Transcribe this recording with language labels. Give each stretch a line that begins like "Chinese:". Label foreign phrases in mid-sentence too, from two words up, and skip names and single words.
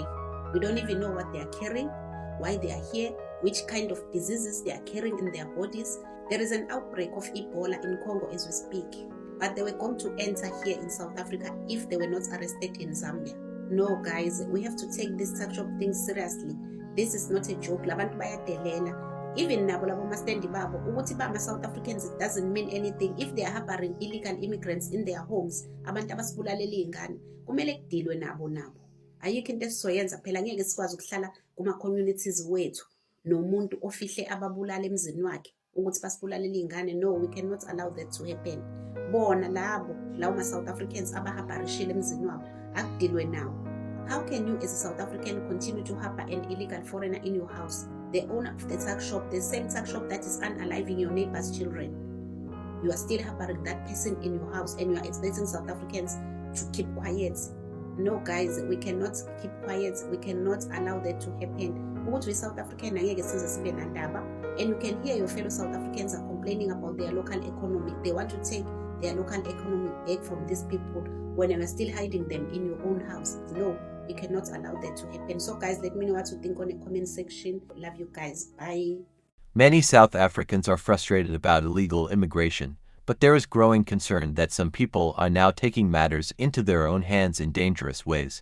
English: We don't even know what they are carrying, why they are here, which kind of diseases they are carrying in their bodies. There is an outbreak of Ebola in Congo as we speak, but they were going to enter here in South Africa if they were not arrested in Zambia. No guys, we have to take this such of things seriously. This is not a joke.
Zulu: Labantu bayadelela. Even nabo labo mastendi babo ukuthi ba South Africans,
English: it doesn't mean anything if they are harboring illegal immigrants in their homes.
Zulu: Abantu abasibulalela izingane kumele kudilwe nabo. Ayikho into esizoyenza phela, ngeke sikwazi ukuhlala kuma communities wethu nomuntu ofihle ababulala emzini wakhe ukuthi basibulalela izingane.
English: No, we cannot allow that to happen.
Zulu: Bona lawo ma South Africans abahabarishile emzini wabo akudilwe nawo.
English: How can you as a South African continue to harbor an illegal foreigner in your house? The owner of the tuck shop, the same tuck shop that is unaliving your neighbor's children. You are still harboring that person in your house and you are expecting South Africans to keep quiet. No guys, we cannot keep quiet. We cannot allow that to happen.
Zulu: Ukuthi South African angeke size sibe nandaba,
English: and you can hear your fellow South Africans are complaining about their local economy. They want to take their local economy back from these people when you are still hiding them in your own house. No, you cannot allow that to happen. So guys, let me know what you think on the comment section. Love you guys. Bye. Many South Africans are frustrated about illegal immigration, but there is growing concern that some people are now taking matters into their own hands in dangerous ways.